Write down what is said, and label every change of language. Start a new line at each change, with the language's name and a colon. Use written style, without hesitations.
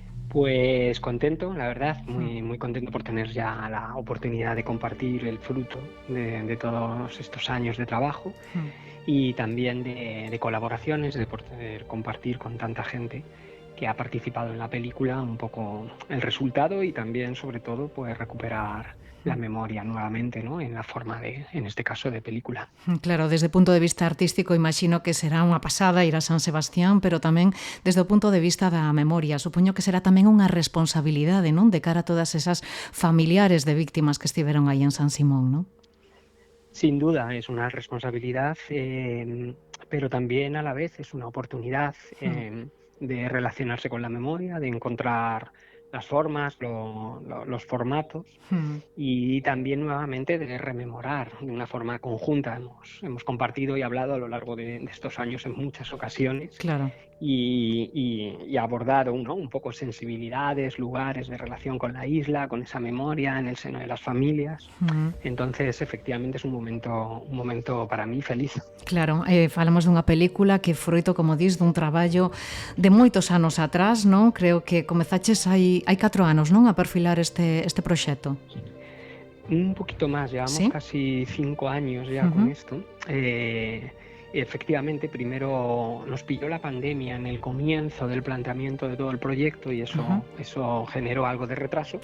Spanish: Pues contento, la verdad, muy contento por tener ya la oportunidad de compartir el fruto de todos estos años de trabajo y también de colaboraciones, de poder compartir con tanta gente que ha participado en la película un poco el resultado y también, sobre todo, pues recuperar la memoria nuevamente, ¿no? En la forma en este caso, de película.
Galician: Claro, desde o punto de vista artístico imagino que será unha pasada ir a San Sebastián, pero tamén desde o punto de vista da memoria. Supoño que será tamén unha responsabilidade, non? De cara a todas esas familiares de víctimas que estiveron aí en San Simón, non?
Spanish: Sin duda, es una responsabilidad, pero también a la vez es una oportunidad de relacionarse con la memoria, de encontrar las formas, los formatos y también nuevamente de rememorar de una forma conjunta. Hemos compartido y hablado a lo largo de estos años en muchas ocasiones. Claro. Y abordado, ¿no? Un poco sensibilidades, lugares de relación con la isla, con esa memoria en el seno de las familias. Entonces, efectivamente, es un momento para mí feliz.
Galician: Claro, falamos dunha película que froito, como dis, dun traballo de moitos anos atrás, non? Creo que comezaches hai 4 anos, non? A perfilar este proxecto.
Spanish: Un poquito más, llevamos casi 5 años ya con esto. Efectivamente, primero nos pilló la pandemia en el comienzo del planteamiento de todo el proyecto y eso generó algo de retraso.